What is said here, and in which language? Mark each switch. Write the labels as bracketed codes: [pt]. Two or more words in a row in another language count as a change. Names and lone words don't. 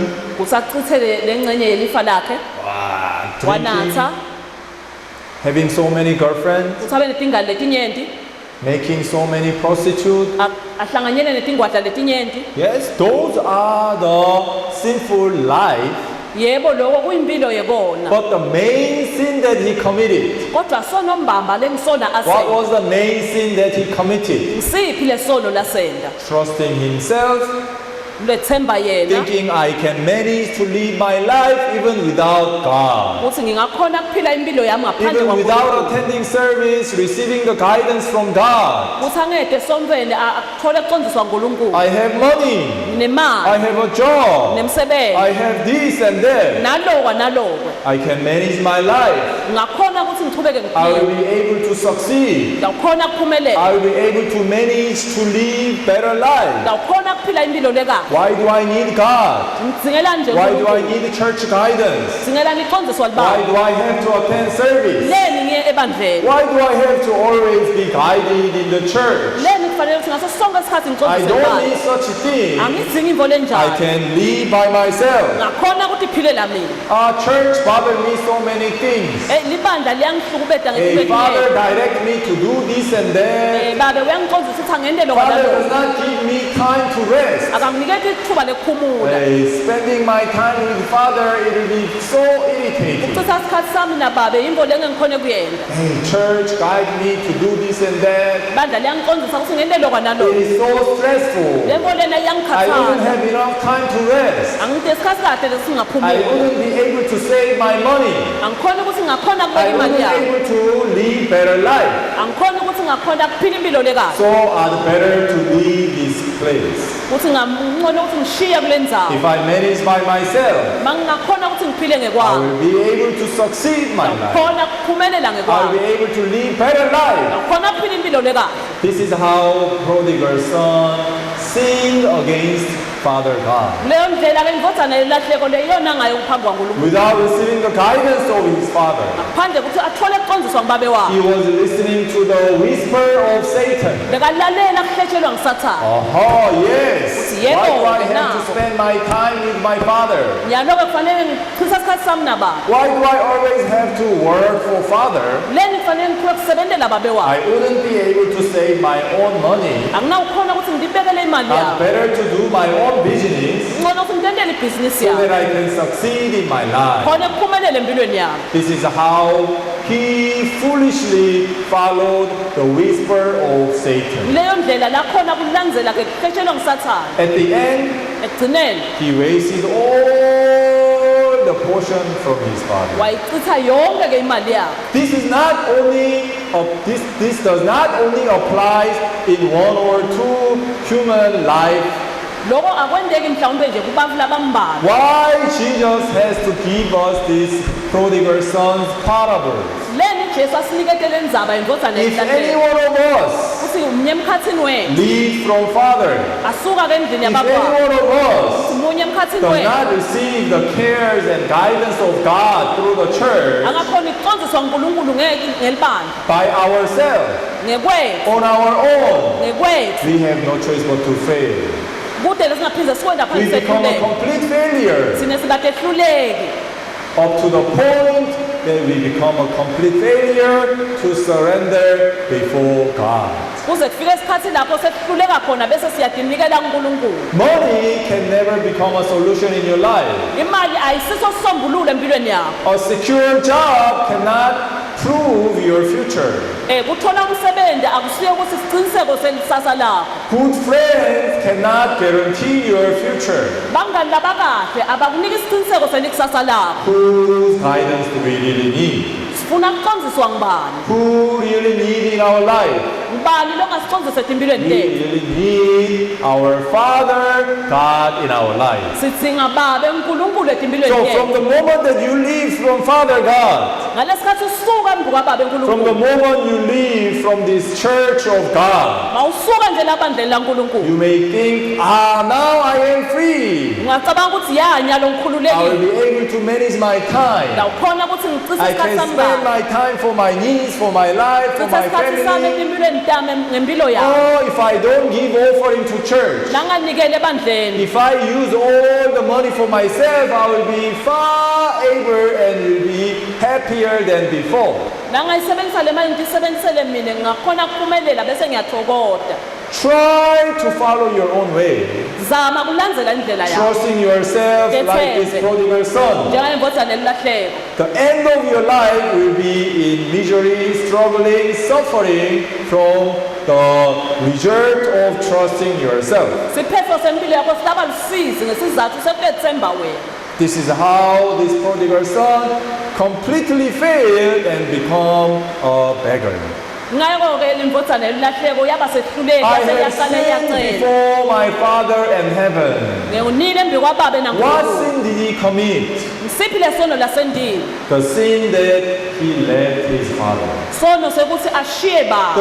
[ss] Kusachithe lengcenye yelifa lakhe, [en] Drinking? [ss] wanatha, [en] Having so many girlfriends? [ss] ukuthi abe netingane letinyenti, [en] Making so many prostitutes? [ss] ahlanganyele netingwadla letinyenti. [en] Yes, those are the sinful life. [ss] Yebo lokho kuyimpilo yekona. [en] But the main sin that he committed, [ss] Kodwa sono mbamba lengisona [en] what [ss] asenda. [en] was the main sin that he committed? [ss] Ngisiphi lesono lasenda? [en] Trusting himself, [ss] Lethemba yena. [en] thinking I can manage to live my life even without God. [ss] Ukuthi ngingakhona kuphila impilo yami ngaphandle [en] Even without [ss] kwaNkulunkulu. [en] attending service, receiving the guidance from God. [ss] Ukuthi angede esontweni athole kucondziswa nguNkulunkulu. [en] I have money, [ss] Nemali, [en] I have a job, [ss] nemsebenzi, [en] I have this and that. [ss] nalokwe. [en] I can manage my life. [ss] Ngakhona ukuthi ngichubeke [en] I will [ss] ngiphile. [en] be able to succeed. [ss] Ngawukhona kuphumelela. [en] I will be able to manage to live better life. [ss] Ngawukhona kuphila impilo lekahle. [en] Why do I need God? [ss] Ngidingela nje [en] Why do I [ss] uNkulunkulu. [en] need church guidance? [ss] Ngidingela ngiqondiswa [en] Why [ss] libaba. [en] do I have to attend service? [ss] Leni ngiye ebandleni. [en] Why do I have to always be guided in the church? [ss] Leni kufanele ukuthi ngaso sonke isikhathi [en] I [ss] ngiqondiswe [en] don't [ss] libaba. [en] need such a thing. [ss] Angidingi imvo [en] I [ss] lenjalo. [en] can live by myself. [ss] Ngakhona ukuthi iphilela mina. [en] Church bother me so many things. [ss] Libandla liyangihlukubeda [en] Hey, [ss] ngezinto [en] Father, [ss] eziningi. [en] direct me to do this and that. [ss] Babe uyangiqondisa ukuthi angende lokho [en] Father does [ss] nalokho. [en] not give me time to rest. [ss] Akanginiketi ithuba lekuphumula. [en] Spending my time with Father, it will be so irritating. [ss] Ukuchitha isikhathi sami nababe yimvo le engikhone kuyenza. [en] Hey, church, guide me to do this and that. [ss] Bandla liyangiqondisa ukuthi ngende lokho [en] It [ss] nalokho. [en] is so stressful. [ss] Le mvo lena [en] I wouldn't [ss] iyangikhathaza. [en] have enough time to rest. [ss] Angide isikhathi kahle [en] I [ss] lesingaphumuli. [en] wouldn't be able to save my money. [ss] Angikhona ukuthi ngakhona [en] I [ss] kubeka [en] wouldn't [ss] imali [en] be [ss] yami. [en] able to live better life. [ss] Angikhona ukuthi ngakhona kuphila impilo lekahle. [en] So I'd better to leave this place. [ss] Ukuthi ngingcono ukuthi ngishiye kule ndzawo. [en] If I manage by myself, [ss] Mangingakhona ukuthi ngiphile [en] I [ss] ngekwami. [en] will be able to succeed my life. [ss] Khona kuphumelela [en] I will [ss] ngekwami. [en] be able to live better life. [ss] Khona kuphila impilo lekahle. [en] This is how prodigal son sinned against Father God. [ss] Leyo ndlela ke indvodzana yelahleko leyona ngayo uphambi kwaNkulunkulu. [en] Without receiving the guidance of his father, [ss] Phandle ukuthi athole ukuqondiswa ngubabe [en] he [ss] wakhe. [en] was listening to the whisper of Satan. [ss] Bekalalela kuhlethelwa ngusathane. [en] Oh, yes. [ss] Yebo, [en] Why do I have now. to spend my time with my father? [ss] Nyaloke kufanele ngichitha isikhathi sami nababa. [en] Why do I always have to work for father? [ss] Leni kufanele ngikhule kusebentela babe [en] I [ss] wakhe. [en] wouldn't be able to save my own money. [ss] Anginawukhona ukuthi ngibekele imali [en] I'd [ss] yami. [en] better to do my own business [ss] Ngcono ukuthi ngitendele ibhizinisi [en] so [ss] yami. [en] that I can succeed in my life. [ss] Khona kuphumelele empilweni yami. [en] This is how he foolishly followed the whisper of Satan. [ss] leyo ndlela lakhona kulandzela ke kuhetshelwa ngusathane [en] At the end, [ss] ekugcineni [en] he wasted all the portion from his father. [ss] wayichitha yonke ke imali yakhe. [en] This is not only this does not only apply in one or two human life. [ss] Loko akwendeki mhlawumbe nje kubantu labambalwa. [en] Why Jesus has to give us this prodigal son's parables? [ss] Leni Jesu asiniketele indzaba yindvodzana [en] If any [ss] yemhlabeni. [en] one of us [ss] Kuthi munye emkhatsini wethu [en] leaves from Father, [ss] asuka ke endlini [en] if any [ss] yabakwabo. [en] one of us [ss] Munye emkhatsini [en] does [ss] wethu [en] not receive the cares and guidance of God through the church [ss] angakhona ukucondziswa nguNkulunkulu ngelibandla [en] by ourselves, [ss] ngekwethu [en] on our own, [ss] ngekwethu [en] we have no choice but to fail. [ss] kude lesingaphinde sikwenda [en] We [ss] phansi [en] become a [ss] sehluleke [en] complete failure [ss] sine singakehluleki [en] up to the point that we become a complete failure to surrender before God. [ss] kuze kufike isikhathi lapho sesihluleka khona bese siyadinikela kuNkulunkulu. [en] Money can never become a solution in your life. [ss] Imali ayisiso sisombululo empilweni yakho. [en] A secure job cannot prove your future. [ss] Kuthola umsebenzi akusiyo ukuthi siciniseko selisasa lakho. [en] Good friends cannot guarantee your future. [ss] Bangani labakahle abakuniki isiqiniseko selikusasa lakho. [en] Whose guidance do we really need? [ss] Sifuna kucondziswa ngubani? [en] Who really need in our life? [ss] Ngubani longasicondzisa empilweni [en] We [ss] tethu? [en] really need our Father, God in our life. [ss] Sidzinga babe uNkulunkulu empilweni [en] So from [ss] tethu. [en] the moment that you leave from Father God, [ss] Ngalesikhathi usuka emva kwababe [en] from the [ss] uNkulunkulu. [en] moment you leave from this church of God, [ss] Mawusuka nje labandleni laNkulunkulu. [en] you may think, now I am free. [ss] Ungacabanga ukuthi yanya [en] I will [ss] longikhululekile. [en] be able to manage my time. [ss] Ngawukhona ukuthi ngichithe [en] I [ss] isikhathi [en] can [ss] sami [en] spend [ss] kahle. [en] my time for my needs, for my life, for [ss] Chitha [en] my [ss] isikhathi sami [en] family. [ss] empilweni tami ngempilo yami. [en] Oh, if I don't give offering to church, [ss] Nanganikele ebandleni. [en] if I use all the money for myself, I will be far able and will be happier than before. [ss] Nangayisebenzisa le mali ngiyisebenzisele mina ngingakhona kuphumelela bese ngiyathokoza. [en] Try to follow your own way, [ss] Zama kulandzela indlela yakho. [en] trusting yourself like this prodigal son. [ss] Njengayimvodzana elilahleko. [en] The end of your life will be in misery, struggling, suffering from the result of trusting yourself. [ss] Siphetho sempilo yakho silaba lusizi ngesizathu sekuyethemba wena. [en] This is how this prodigal son completely failed and become a beggar. [ss] Ngakho-ke imvodzana elilahleko yaba sehluleki [en] I [ss] yase [en] have [ss] yaqala [en] sinned [ss] yacela. [en] before my Father and heaven. [ss] Ngiwunile embi kwababe [en] What [ss] naNkulunkulu. [en] sin did he commit? [ss] Ngisiphi lesono lasendini? [en] The sin that he left his father. [ss] Sono sekuthi ashiye baba.